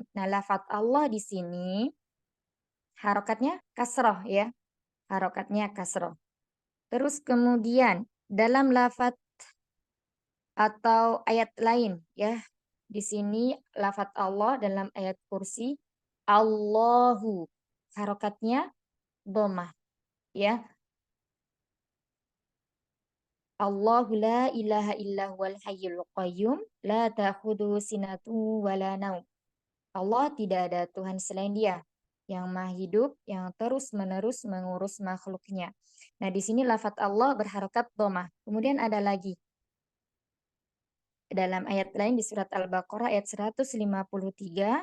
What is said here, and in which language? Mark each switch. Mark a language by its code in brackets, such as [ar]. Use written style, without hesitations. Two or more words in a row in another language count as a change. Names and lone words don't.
[id] Nah, lafaz Allah di sini harokatnya kasroh ya, harokatnya kasroh. Terus kemudian dalam lafaz atau ayat lain ya, di sini lafaz Allah dalam ayat kursi Allahu harokatnya dhammah ya. [ar] الله لا إله إلا هو الحي القيوم لا تأخذه سنة ولا نوم. [id] Allah tidak ada Tuhan selain Dia yang Maha Hidup yang terus-menerus mengurus makhluknya. Nah, di sini lafaz Allah berharokat dhammah. Kemudian ada lagi dalam ayat lain di surat Al-Baqarah ayat 153.